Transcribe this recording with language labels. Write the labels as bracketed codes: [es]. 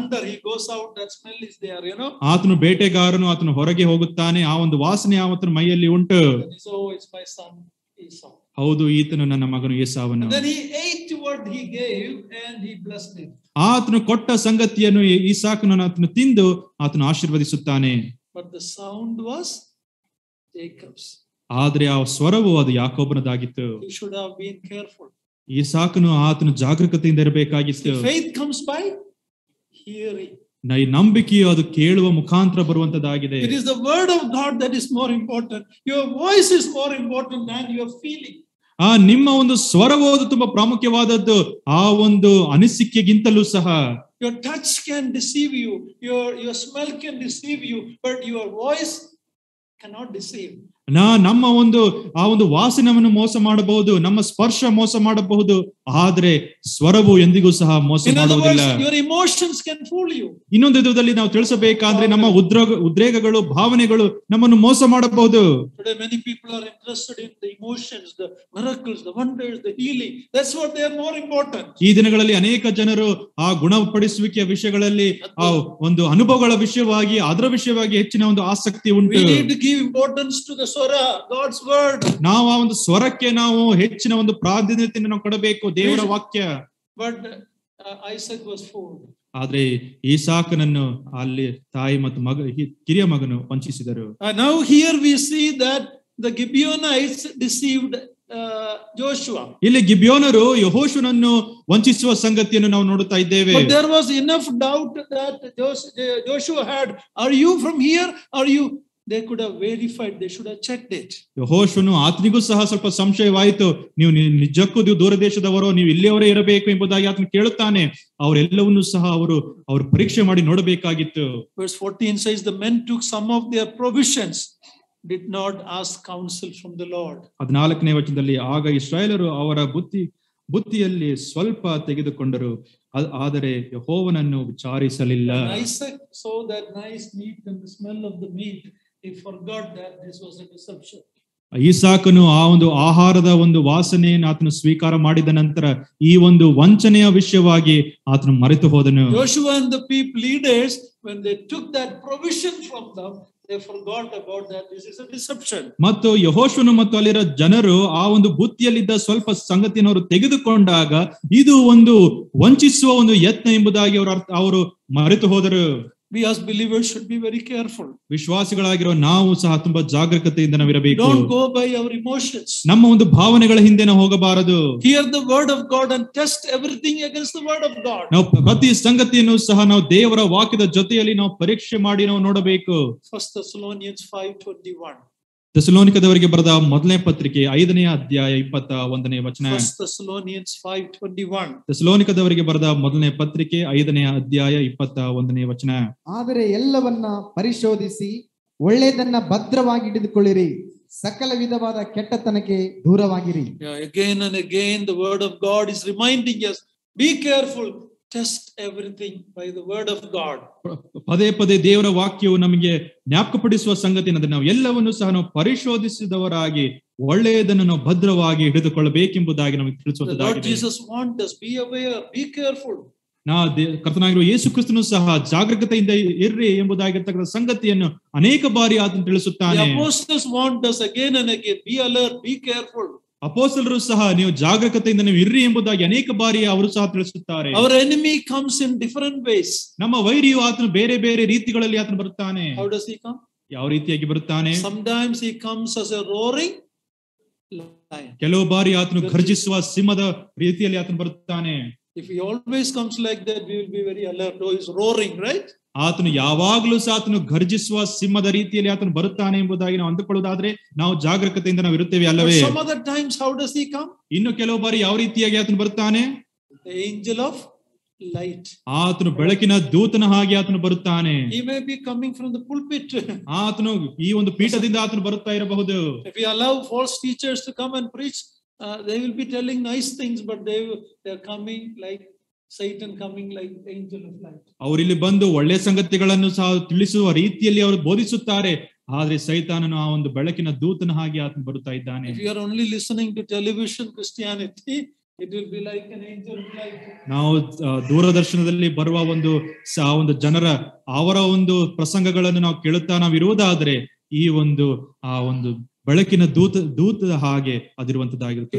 [en] He goes out, that smell is there, you know. [kn] ಆತನು ಬೇಟೆಗಾರನು, ಆತನು ಹೊರಗೆ ಹೋಗುತ್ತಾನೆ, ಆ ಒಂದು ವಾಸನೆ ಆತನ ಮೈಯಲ್ಲಿ ಉಂಟು. [en] Oh, it's my son Esau. [kn] ಹೌದು, ಈತನು ನನ್ನ ಮಗನು ಏಸಾವನು. [en] Then he ate what he gave and he blessed him. [kn] ಆತನು ಕೊಟ್ಟ ಸಂಗತಿಯನ್ನು ಇಸಾಕನನ್ನು ಆತನು ತಿಂದು ಆತನು ಆಶೀರ್ವದಿಸುತ್ತಾನೆ. [en] But the sound was Jacob's. [kn] ಆದ್ರೆ ಆ ಸ್ವರವು ಅದು ಯಾಕೋಬನದಾಗಿತ್ತು. [en] He should have been careful. [kn] ಇಸಾಕನು ಆತನು ಜಾಗರೂಕತೆಯಿಂದ ಇರಬೇಕಾಗಿತ್ತು. [en] Faith comes by hearing. [kn] ನಂಬಿಕೆಯು ಅದು ಕೇಳುವ ಮುಖಾಂತರ ಬರುವಂತದ್ದಾಗಿದೆ. [en] It is the word of God that is more important. Your voice is more important than your feeling. [kn] ನಿಮ್ಮ ಒಂದು ಸ್ವರವು ಅದು ತುಂಬಾ ಪ್ರಾಮುಖ್ಯವಾದದ್ದು ಆ ಒಂದು ಅನಿಸಿಕೆಗಿಂತಲೂ ಸಹ. [en] Your touch can deceive you, your smell can deceive you, but your voice cannot deceive. [kn] ನಮ್ಮ ಆ ಒಂದು ವಾಸನವನ್ನು ಮೋಸ ಮಾಡಬಹುದು, ನಮ್ಮ ಸ್ಪರ್ಶ ಮೋಸ ಮಾಡಬಹುದು, ಆದ್ರೆ ಸ್ವರವು ಎಂದಿಗೂ ಸಹ ಮೋಸ ಮಾಡುವುದಿಲ್ಲ. [en] Your emotions can fool you. [kn] ಇನ್ನೊಂದು ವಿಧದಲ್ಲಿ ನಾವು ತಿಳಿಸಬೇಕಾದ್ರೆ ನಮ್ಮ ಉದ್ರೇಕಗಳು, ಭಾವನೆಗಳು ನಮ್ಮನ್ನು ಮೋಸ ಮಾಡಬಹುದು. [en] Today many people are interested in the emotions, the miracles, the wonders, the healing. That's what they are more important. [kn] ಈ ದಿನಗಳಲ್ಲಿ ಅನೇಕ ಜನರು ಆ ಗುಣಪಡಿಸುವಿಕೆಯ ವಿಷಯಗಳಲ್ಲಿ ಆ ಒಂದು ಅನುಭವಗಳ ವಿಷಯವಾಗಿ ಅದರ ವಿಷಯವಾಗಿ ಹೆಚ್ಚಿನ ಒಂದು ಆಸಕ್ತಿ ಉಂಟು. [en] We need to give importance to the swara, God's word. [kn] ನಾವು ಆ ಒಂದು ಸ್ವರಕ್ಕೆ ನಾವು ಹೆಚ್ಚಿನ ಒಂದು ಪ್ರಾಧಾನ್ಯತೆಯನ್ನು ನಾವು ಕೊಡಬೇಕು, ದೇವರ ವಾಕ್ಯ. [en] But Isaac was fooled. [kn] ಆದ್ರೆ ಇಸಾಕನನ್ನು ಅಲ್ಲಿ ತಾಯಿ ಮತ್ತು ಕಿರಿಯ ಮಗನು ವಂಚಿಸಿದರು. [en] Now here we see that the Gibeonites deceived Joshua. [kn] ಇಲ್ಲಿ ಗಿಬ್ಯೋನರು ಯೆಹೋಶುವನನ್ನು ವಂಚಿಸುವ ಸಂಗತಿಯನ್ನು ನಾವು ನೋಡುತ್ತಾ ಇದ್ದೇವೆ. [en] But there was enough doubt that Joshua had. Are you from here? Are you? They could have verified. They should have checked it. [kn] ಯೆಹೋಶುವನು ಆತನಿಗೂ ಸಹ ಸ್ವಲ್ಪ ಸಂಶಯವಾಯಿತು. ನೀವು ನಿಜಕ್ಕೂ ದೂರ ದೇಶದವರು, ನೀವು ಇಲ್ಲಿಯವರೇ ಇರಬೇಕು ಎಂಬುದಾಗಿ ಆತನು ಕೇಳುತ್ತಾನೆ. ಅವರೆಲ್ಲವನ್ನೂ ಸಹ ಅವರು ಪರೀಕ್ಷೆ ಮಾಡಿ ನೋಡಬೇಕಾಗಿತ್ತು. [en] Verse 14 says, the men took some of their provisions, did not ask counsel from the Lord. [kn] 14ನೇ ವಚನದಲ್ಲಿ ಆಗ ಇಸ್ರಾಯೇಲರು ಅವರ ಬುತ್ತಿಯಲ್ಲಿ ಸ್ವಲ್ಪ ತೆಗೆದುಕೊಂಡರು, ಆದರೆ ಯೆಹೋವನನ್ನು ವಿಚಾರಿಸಲಿಲ್ಲ. [en] Isaac saw that nice meat and the smell of the meat. He forgot that this was a deception. [kn] ಇಸಾಕನು ಆ ಒಂದು ಆಹಾರದ ಒಂದು ವಾಸನೆಯನ್ನು ಆತನು ಸ್ವೀಕಾರ ಮಾಡಿದ ನಂತರ ಈ ಒಂದು ವಂಚನೆಯ ವಿಷಯವಾಗಿ ಆತನು ಮರೆತು ಹೋದನು. [en] Joshua and the people leaders, when they took that provision from them, they forgot about that this is a deception. [kn] ಮತ್ತು ಯೆಹೋಶುವನು ಮತ್ತು ಅಲ್ಲಿರೋ ಜನರು ಆ ಒಂದು ಬುತ್ತಿಯಲ್ಲಿದ್ದ ಸ್ವಲ್ಪ ಸಂಗತಿಯನ್ನು ಅವರು ತೆಗೆದುಕೊಂಡಾಗ ಇದು ಒಂದು ವಂಚಿಸುವ ಒಂದು ಯತ್ನ ಎಂಬುದಾಗಿ ಅವರು ಮರೆತು ಹೋದರು. [en] We as believers should be very careful. [kn] ವಿಶ್ವಾಸಿಗಳಾಗಿರೋ ನಾವು ಸಹ ತುಂಬಾ ಜಾಗರೂಕತೆಯಿಂದ ನಾವಿರಬೇಕು. [en] Don't go by our emotions. [kn] ನಮ್ಮ ಒಂದು ಭಾವನೆಗಳ ಹಿಂದೆ ನಾವು ಹೋಗಬಾರದು. [en] Hear the word of God and test everything against the word of God. [kn] ನಾವು ಪ್ರತಿ ಸಂಗತಿಯನ್ನು ಸಹ ನಾವು ದೇವರ ವಾಕ್ಯದ ಜೊತೆಯಲ್ಲಿ ನಾವು ಪರೀಕ್ಷೆ ಮಾಡಿ ನಾವು ನೋಡಬೇಕು. [en] 1 Thessalonians 5:21. [kn] ಥೆಸಲೋನಿಕದವರಿಗೆ ಬರೆದ ಮೊದಲನೇ ಪತ್ರಿಕೆ 5ನೇ ಅಧ್ಯಾಯ 21ನೇ ವಚನ. [en] 1 Thessalonians 5:21. [kn] ಥೆಸಲೋನಿಕದವರಿಗೆ ಬರೆದ ಮೊದಲನೇ ಪತ್ರಿಕೆ 5ನೇ ಅಧ್ಯಾಯ 21ನೇ ವಚನ. ಆದರೆ ಎಲ್ಲವನ್ನ ಪರಿಶೋಧಿಸಿ ಒಳ್ಳೆಯದನ್ನ ಭದ್ರವಾಗಿ ಹಿಡಿದುಕೊಳ್ಳಿರಿ, ಸಕಲ ವಿಧವಾದ ಕೆಟ್ಟತನಕ್ಕೆ ದೂರವಾಗಿರಿ. [en] Again and again the word of God is reminding us, be careful, test everything by the word of God. [kn] ಪದೇ ಪದೇ ದೇವರ ವಾಕ್ಯವು ನಮಗೆ ಜ್ಞಾಪಕಪಡಿಸುವ ಸಂಗತಿ ಏನಂದ್ರೆ ನಾವು ಎಲ್ಲವನ್ನೂ ಸಹ ನಾವು ಪರಿಶೋಧಿಸಿದವರಾಗಿ ಒಳ್ಳೆಯದನ್ನು ನಾವು ಭದ್ರವಾಗಿ ಹಿಡಿದುಕೊಳ್ಳಬೇಕೆಂಬುದಾಗಿ ನಮಗೆ ತಿಳಿಸುವುದಾಗಿದೆ. [en] Lord Jesus wants us, be aware, be careful. [kn] ಕರ್ತನಾಗಿರುವ ಯೇಸು ಕ್ರಿಸ್ತನು ಸಹ ಜಾಗರೂಕತೆಯಿಂದ ಇರ್ರಿ ಎಂಬುದಾಗಿರ್ತಕ್ಕಂಥ ಸಂಗತಿಯನ್ನು ಅನೇಕ ಬಾರಿ ಆತನು ತಿಳಿಸುತ್ತಾನೆ. [en] The apostles want us again and again, be alert, be careful. [kn] ಅಪೊಸ್ತಲರು ಸಹ ನೀವು ಜಾಗರೂಕತೆಯಿಂದ ನೀವು ಇರ್ರಿ ಎಂಬುದಾಗಿ ಅನೇಕ ಬಾರಿ ಅವರು ಸಹ ತಿಳಿಸುತ್ತಾರೆ. [en] Our enemy comes in different ways. [kn] ನಮ್ಮ ವೈರಿಯು ಆತನು ಬೇರೆ ಬೇರೆ ರೀತಿಗಳಲ್ಲಿ ಆತನು ಬರುತ್ತಾನೆ. [en] How does he come? [kn] ಯಾವ ರೀತಿಯಾಗಿ ಬರುತ್ತಾನೆ? [en] Sometimes he comes as a roaring lion. [kn] ಕೆಲವು ಬಾರಿ ಆತನು ಘರ್ಜಿಸುವ ಸಿಂಹದ ರೀತಿಯಲ್ಲಿ ಆತನು ಬರುತ್ತಾನೆ. [en] If he always comes like that, we will be very alert. Oh, he's roaring, right? [kn] ಆತನು ಯಾವಾಗಲೂ ಸಹ ಆತನು ಘರ್ಜಿಸುವ ಸಿಂಹದ ರೀತಿಯಲ್ಲಿ ಆತನು ಬರುತ್ತಾನೆ ಎಂಬುದಾಗಿ ನಾವು ಅಂದುಕೊಳ್ಳುವುದಾದ್ರೆ ನಾವು ಜಾಗರೂಕತೆಯಿಂದ ನಾವು ಇರುತ್ತೇವೆ ಅಲ್ಲವೇ? [en] Some other times, how does he come? [kn] ಇನ್ನು ಕೆಲವು ಬಾರಿ ಯಾವ ರೀತಿಯಾಗಿ ಆತನು ಬರುತ್ತಾನೆ? [en] The angel of light. [kn] ಆತನು ಬೆಳಕಿನ ದೂತನ ಹಾಗೆ ಆತನು ಬರುತ್ತಾನೆ. [en] He may be coming from the pulpit. [kn] ಆತನು ಈ ಒಂದು ಪೀಠದಿಂದ ಆತನು ಬರುತ್ತಾ ಇರಬಹುದು. [en] If we allow false teachers to come and preach, they will be telling nice things, but they are coming like Satan, coming like angel of light. [kn] ಅವರಿಲ್ಲಿ ಬಂದು ಒಳ್ಳೆ ಸಂಗತಿಗಳನ್ನು ಸಹ ತಿಳಿಸುವ ರೀತಿಯಲ್ಲಿ ಅವರು ಬೋಧಿಸುತ್ತಾರೆ, ಆದ್ರೆ ಸೈತಾನನು ಆ ಒಂದು ಬೆಳಕಿನ ದೂತನ ಹಾಗೆ ಆತನು ಬರುತ್ತಾ ಇದ್ದಾನೆ. [en] If you are only listening to television Christianity, it will be like an angel of light. [kn] ನಾವು ದೂರದರ್ಶನದಲ್ಲಿ ಬರುವ ಒಂದು ಜನರ ಅವರ ಒಂದು ಪ್ರಸಂಗಗಳನ್ನು ನಾವು ಕೇಳುತ್ತಾ ನಾವು ಇರುವುದಾದ್ರೆ ಈ ಒಂದು ಆ ಒಂದು ಬೆಳಕಿನ ದೂತದ ಹಾಗೆ ಅದಿರುವಂತದ್ದಾಗಿರುತ್ತದೆ.